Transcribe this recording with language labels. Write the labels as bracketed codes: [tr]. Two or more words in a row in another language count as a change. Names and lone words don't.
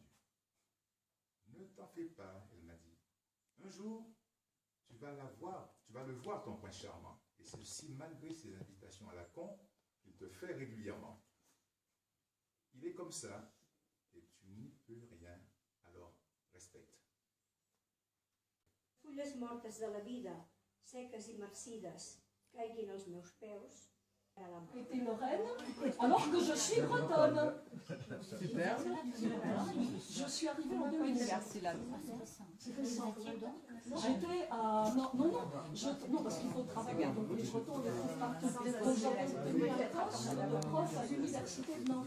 [fr] Ne t'en fais pas, elle m'a dit. Un jour, tu vas le voir, ton prince charmant. Et ceci malgré ses invitations à la con qu'il te fait régulièrement. Il est comme ça, et tu n'y peux rien, alors respecte. [ca] Fulles mortes de la vida, seques i marcides, caiguin als meus peus. [fr] Été Lorraine, alors que je suis bretonne. Super. Je suis arrivée en 2007. C'est récent. J'étais à... Non, parce qu'il faut travailler, donc les bretons ne trouvent pas. Donc j'avais tenu un poste de prof à l'université de Nantes.